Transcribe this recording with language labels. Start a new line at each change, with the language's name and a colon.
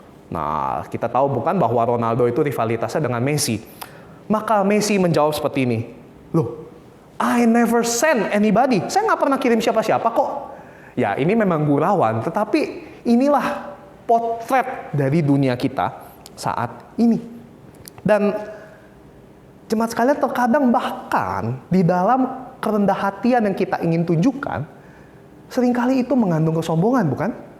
Indonesian: Nah, kita tahu bukan bahwa Ronaldo itu rivalitasnya dengan Messi. Maka Messi menjawab seperti ini.
English: Loh, I never send anybody.
Indonesian: Saya nggak pernah kirim siapa-siapa kok. Ya, ini memang gurauan, tetapi inilah potret dari dunia kita saat ini. Dan jemaat sekalian, terkadang bahkan di dalam kerendah hatian yang kita ingin tunjukkan, seringkali itu mengandung kesombongan, bukan?